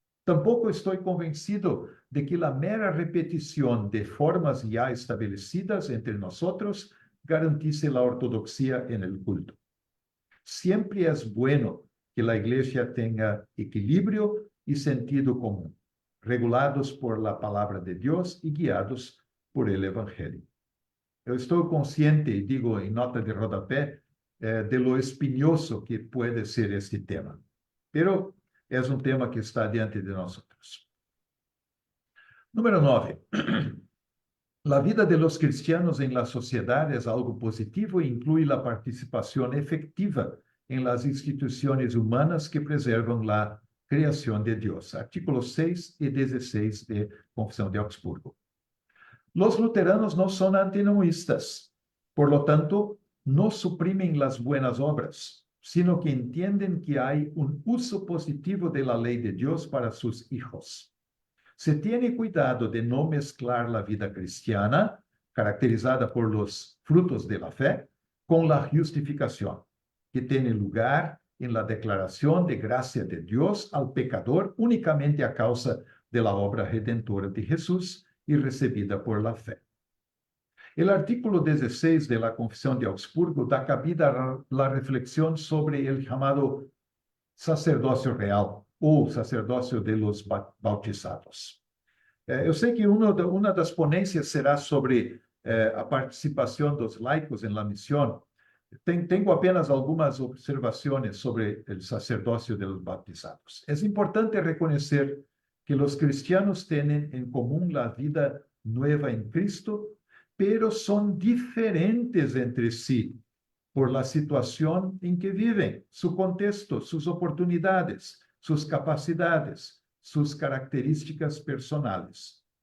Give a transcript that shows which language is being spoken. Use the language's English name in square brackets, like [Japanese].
[Spanish] Tampoco estoy convencido de que la mera repetición de formas ya establecidas entre nosotros garantice la ortodoxia en el culto. Siempre es bueno que la iglesia tenga equilibrio y sentido común, regulados por la palabra de Dios y guiados por el Evangelio. [Portuguese] Eu estou consciente, e digo em nota de rodapé, [Spanish] de lo [Portuguese] espinhoso que [Spanish] puede [Portuguese] ser este tema. [Spanish] Pero [Portuguese] é um tema que está diante de nós. [Spanish] Número 9. La vida de los cristianos en la sociedad es algo positivo e incluye la participación efectiva en las instituciones humanas que preservan la creación de Dios. Artículos 6 y 16 de Confesión de Augsburgo. Los luteranos no son antinomiistas, por lo tanto, no suprimen las buenas obras, sino que entienden que hay un uso positivo de la ley de Dios para sus hijos. Se tiene cuidado de no mezclar la vida cristiana, caracterizada por los frutos de la fe, con la justificación, que tiene lugar en la declaración de gracia de Dios al pecador únicamente a causa de la obra redentora de Jesús y recibida por la fe. El artículo 16 de la Confesión de Augsburgo da cabida a la reflexión sobre el llamado sacerdocio real [Portuguese] ou sacerdócio [Spanish] de los bautizados. [Portuguese] Eu sei que uma das ponências será sobre a participação dos laicos em [Spanish] la [Portuguese] missão. Tenho apenas algumas observações sobre o sacerdócio [Spanish] de los bautizados. [Portuguese] É importante reconhecer que os [Spanish] cristianos [Portuguese] têm em comum a vida [Spanish] nueva [Portuguese] em Cristo, [Spanish] pero [Portuguese] são diferentes entre si [Spanish] por la [Portuguese] situação em que vivem, [Spanish] su [Portuguese] contexto, suas oportunidades, suas capacidades, suas características [Spanish] personales.